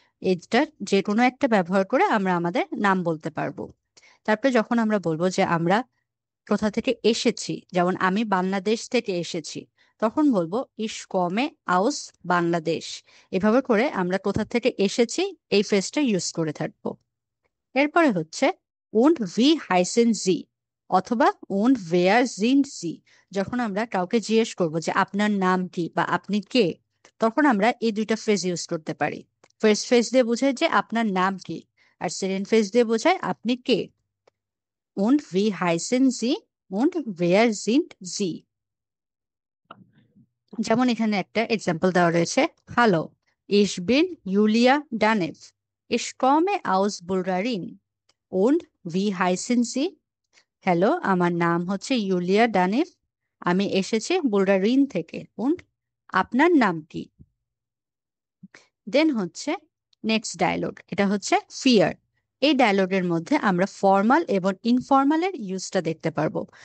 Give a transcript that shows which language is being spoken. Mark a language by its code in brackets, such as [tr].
[bn] এটার যে কোনো একটা ব্যবহার করে আমরা আমাদের নাম বলতে পারবো। তারপরে যখন আমরা বলবো যে আমরা কোথা থেকে এসেছি, যেমন আমি বাংলাদেশ থেকে এসেছি, তখন বলবো [de] ইশ কমে আউস বাংলাদেশ। [bn] এভাবে করে আমরা কোথা থেকে এসেছি এই ফ্রেজটা ইউজ করে থাকবো। এরপরে হচ্ছে [de] und wie heißen Sie [bn] অথবা [de] und wer sind Sie। [bn] যখন আমরা কাউকে জিজ্ঞেস করব যে আপনার নাম কি বা আপনি কে, তখন আমরা এই দুইটা ফ্রেজ ইউজ করতে পারি। ফার্স্ট ফ্রেজ দিয়ে বোঝায় যে আপনার নাম কি, আর সেকেন্ড ফ্রেজ দিয়ে বোঝায় আপনি কে। [de] und wie heißen Sie und wer sind Sie। [bn] যেমন এখানে একটা এক্সাম্পল দেওয়া রয়েছে, hello, [de] ich bin Julia Danev, ich komme aus Bulgarien und wie heißen Sie। [bn] Hello, আমার নাম হচ্ছে ইউলিয়া ডানেভ, আমি এসেছি বুলগারিন থেকে। und আপনার নাম কি। দেন হচ্ছে নেক্সট ডায়লগ, এটা হচ্ছে ফিয়ার। এই ডায়লগের মধ্যে আমরা ফর্মাল এবং ইনফর্মালের ইউজটা দেখতে পারবো।